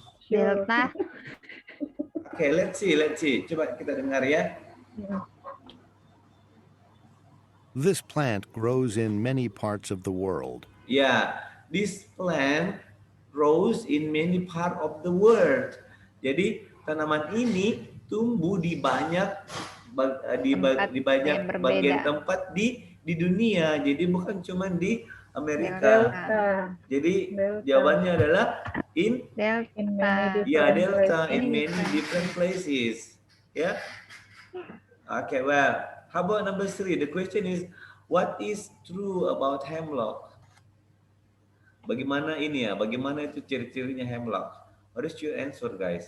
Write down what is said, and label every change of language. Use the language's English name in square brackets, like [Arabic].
[English] Delta. Okay, let's see. [Indonesian] Coba kita dengar ya. [English] This plant grows in many parts of the world. Yeah, this plant grows in many part of the world. [Indonesian] Jadi tanaman ini tumbuh di banyak Tempat yang bagian berbeda. tempat di dunia. Jadi bukan cuma di Amerika. Jadi jawabannya adalah in [English] Delta. Delta in many different places. Yeah. Okay, well, how about number 3? The question is, what is true about hemlock? [Indonesian] Bagaimana ini ya? Bagaimana itu ciri-cirinya hemlock? [English] What is your answer, guys?